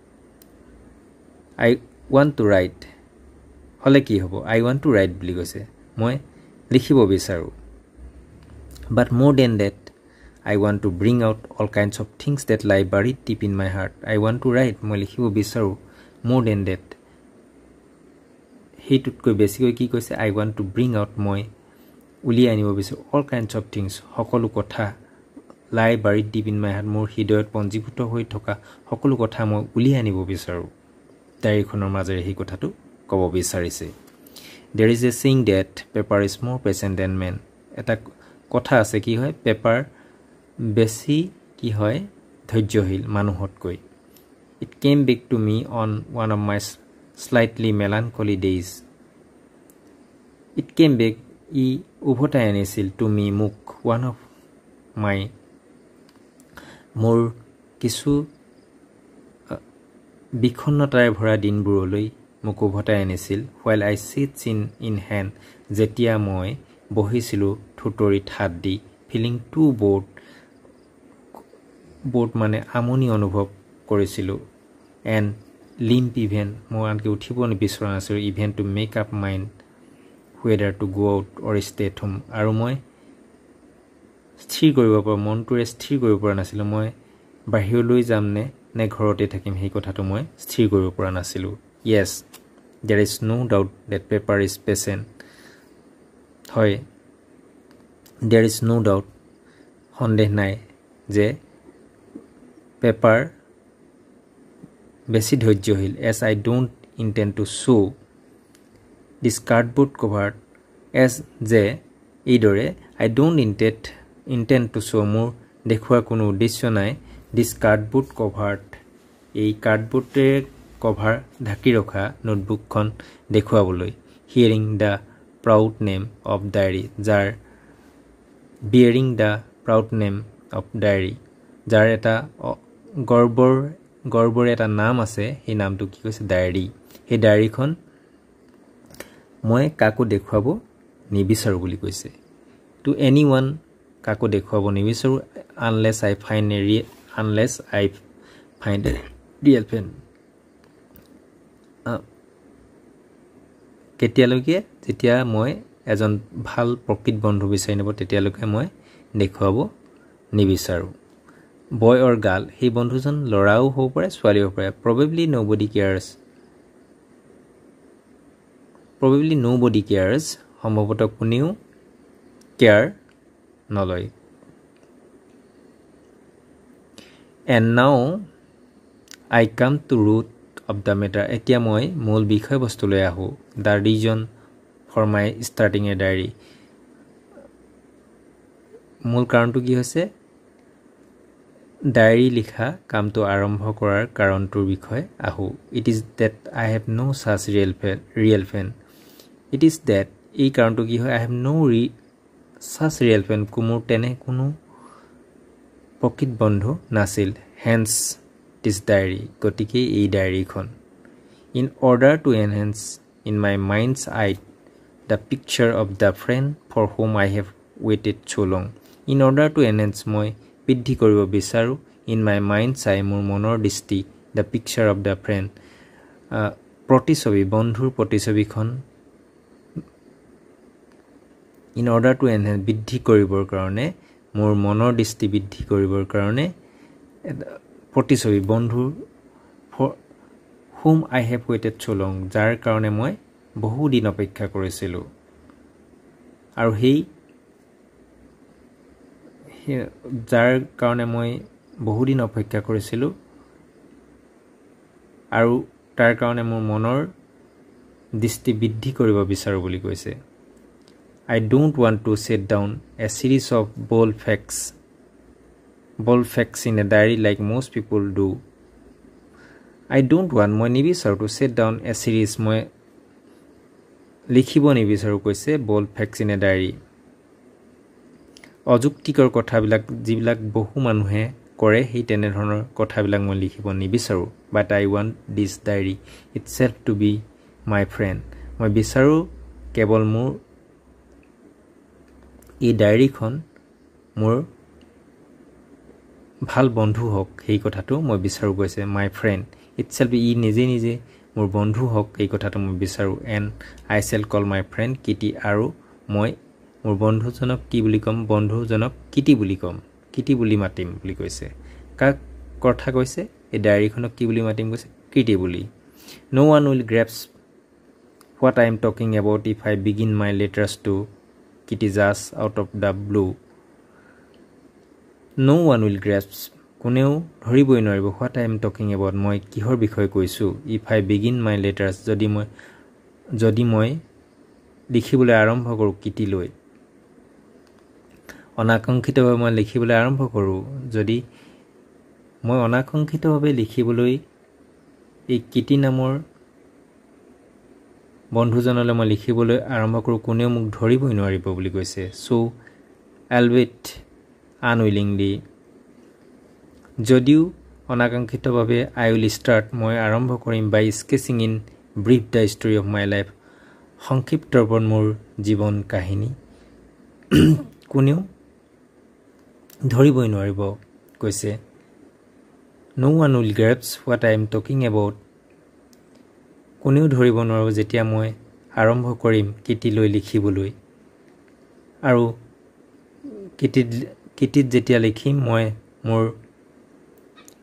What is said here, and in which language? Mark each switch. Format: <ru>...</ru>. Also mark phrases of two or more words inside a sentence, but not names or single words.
<en>I want to write</en> <as>হলে কি হ'ব</as> <en>I want to write</en> <as>বুলি কৈছে মই লিখিব বিচাৰো</as> <en>but more than that I want to bring out all kinds of things that lie buried deep in my heart I want to write</en> <as>মই লিখিব বিচাৰো</as> <en>more than that</en> <as>হেইটুতকৈ বেছিকৈ কি কৈছে</as> <en>I want to bring out</en> <as>মই উলিয়াই আনিব বিচাৰো</as> <en>all kinds of things</en> <as>সকলো কথা</as> <en>lie buried deep in my heart</en> <as>মোৰ হৃদয়ত পঞ্জীভূত হৈ থকা সকলো কথা মই উলিয়াই আনিব বিচাৰো ডায়েৰীখনৰ মাজেৰে এই কথাটো ক'ব বিচাৰিছে</as> <en>there is a saying that paper is more patient than man</en> <as>এটা কথা আছে কি হয় পেপাৰ বেছি কি হয় ধৈৰ্যশীল মানুহতকৈ</as> <en>it came back to me on one of my slightly melancholy days it came back</en> <as>ই উভতাই আনিছিল</as> <en>to me</en> <as>মোক</as> <en>one of my</en> <as>মোৰ কিছু বিখন্নতাৰে ভৰা দিনবোৰলৈ মোক উভতাই আনিছিল</as> <en>while I sat in hand</en> <as>যেতিয়া মই বহিছিলো থুতৰিত হাত দি</as> <en>feeling too</en> <as>bored মানে আমনি অনুভৱ কৰিছিলো</as> <en>and limp even</en> <as>মই আনকি উঠিব নিবিচৰা নাছিলো</as> <en>even to make up mind whether to go out or stay at home</en> <as>আৰু মই স্থিৰ কৰিব পৰা মনটোৰে স্থিৰ কৰিব পৰা নাছিলো মই বাহিৰলৈ যাম নে ঘৰতে থাকিম সেই কথাটো মই স্থিৰ কৰিব পৰা নাছিলোঁ</as> <en>yes there is no doubt that paper is patient</en> <as>হয়</as> <en>there is no doubt</en> <as>সন্দেহ নাই যে পেপাৰ বেছি ধৈৰ্যশীল</as> <en>as I don't intend to show this cardboard cover as</en> <as>যে এইদৰে</as> <en>I don't intend to show</en> <as>মোৰ দেখুৱাৰ কোনো উদ্দেশ্য নাই</as> <en>this cardboard cover</en> <as>এই কাৰ্ডবোৰ্ডৰ কভাৰ ঢাকি ৰখা নোটবুকখন দেখুৱাবলৈ</as> <en>hearing the proud name of diary যাৰ bearing the proud name of diary</en> <as>যাৰ এটা গৰ্বৰ এটা নাম আছে সেই নামটো কি কৈছে ডায়েৰী সেই ডায়েৰীখন মই কাকো দেখুৱাব নিবিচাৰো বুলি কৈছে</as> <en>to anyone</en> <as>কাকো দেখুৱাব নিবিচাৰো</as> <en>unless I find a real friend</en> <as>কেতিয়ালৈকে যেতিয়া মই এজন ভাল প্ৰকৃত বন্ধু বিচাৰি নেব তেতিয়ালৈকে মই দেখুৱাব নিবিচাৰো</as> <en>boy or girl</en> <as>সেই বন্ধুজন লৰাও হ'ব পাৰে ছোৱালী হ'ব পাৰে probably</as> <en>nobody cares</en> <as>সম্ভৱতঃ কোনেও কেয়াৰ নলয়</as> <en>and now I come to root of the matter</en> <as>এতিয়া মই মূল বিষয়বস্তুলৈ আহো</as> <en>the reason for my starting a diary</en> <as>মূল কাৰণটো কি হৈছে ডায়েৰী লিখা কামটো আৰম্ভ কৰাৰ কাৰণটোৰ বিষয়ে আহো</as> <en>it is that I have no such real friend it is that</en> <as>এই কাৰণটো কি হয়</as> <en>I have no such real friend</en> <as>মোৰ তেনে কোনো প্ৰকৃত বন্ধু নাছিল</as> <en>hence this diary</en> <as>গতিকে এই ডায়েৰীখন</as> <en>in order to enhance in my mind's eye the picture of the friend for whom I have waited so long in order to enhance</en> <as>মই বৃদ্ধি কৰিব বিচাৰো</as> <en>in my mind's eye</en> <as>মোৰ মনৰ দৃষ্টি</as> <en>the picture of the friend</en> <as>প্ৰতিছবি বন্ধুৰ প্ৰতিছবিখন</as> <en>in order to enhance</en> <as>বৃদ্ধি কৰিবৰ কাৰণে মোৰ মনৰ দৃষ্টি বৃদ্ধি কৰিবৰ কাৰণে প্ৰতিছবি বন্ধুৰ</as> <en>whom I have waited so long</en> <as>যাৰ কাৰণে মই বহু দিন অপেক্ষা কৰিছিলোঁ আৰু যাৰ কাৰণে মই বহু দিন অপেক্ষা কৰিছিলোঁ আৰু তাৰ কাৰণে মোৰ মনৰ দৃষ্টি বৃদ্ধি কৰিব বিচাৰো বুলি কৈছে</as> <en>I don't want to set down a series of bold facts in a diary like most people do I don't want</en> <as>মই নিবিচাৰো</as> <en>to set down a series</en> <as>মই লিখিব নিবিচাৰো কৈছে</as> <en>bold facts in a diary</en> <as>অযুক্তিকৰ কথাবিলাক যিবিলাক বহু মানুহে কৰে সেই তেনে ধৰণৰ কথাবিলাক মই লিখিব নিবিচাৰো</as> <en>but I want this diary itself to be my friend</en> <as>মই বিচাৰো কেৱল মোৰ এই ডায়েৰীখন মোৰ ভাল বন্ধু হওক সেই কথাটো মই বিচাৰো কৈছে</as> <en>my friend itself</en> <as>ই নিজে মোৰ বন্ধু</as> <en>হওক এই কথাটো মই বিচাৰো and I shall call my friend Kitty</en> <as>আৰু মই মোৰ বন্ধুজনক কি বুলি কম বন্ধুজনক কিটি বুলি মাতিম বুলি কৈছে কাক কথা কৈছে এই ডায়েৰীখনক কি বুলি মাতিম কৈছে কিটি বুলি</as> <en>no one will grasp what I am talking about if I begin my letters to Kitty just out of the blue no one will grasp</en> <as>কোনেও ধৰিবই নোৱাৰিব</as> <en>what I am talking about</en> <as>মই কিহৰ বিষয়ে কৈছো</as> <en>if I begin my letters</en> <as>যদি মই লিখিবলৈ আৰম্ভ কৰো কিটিলৈ অনাকাংক্ষিতভাৱে মই লিখিবলৈ আৰম্ভ কৰো যদি মই অনাকাংক্ষিতভাৱে লিখিবলৈ এই কিটি নামৰ বন্ধুজনলৈ মই লিখিবলৈ আৰম্ভ কৰো কোনেও মোক ধৰিবই নোৱাৰিব বুলি কৈছে</as> <en>so albeit unwillingly</en> <as>যদিও অনাকাংক্ষিতভাৱে</as> <en>I will start</en> <as>মই আৰম্ভ কৰিম</as> <en>by sketching in brief the story of my life</en> <as>সংক্ষিপ্ত ৰূপত মোৰ জীৱন কাহিনী কোনেও ধৰিবই নোৱাৰিব কৈছে</as> <en>no one will grasp what I am talking about</en> <as>কোনেও ধৰিব নোৱাৰিব যেতিয়া মই আৰম্ভ কৰিম কিটিলৈ লিখিবলৈ আৰু কিটিত যেতিয়া লিখিম মই মোৰ</as>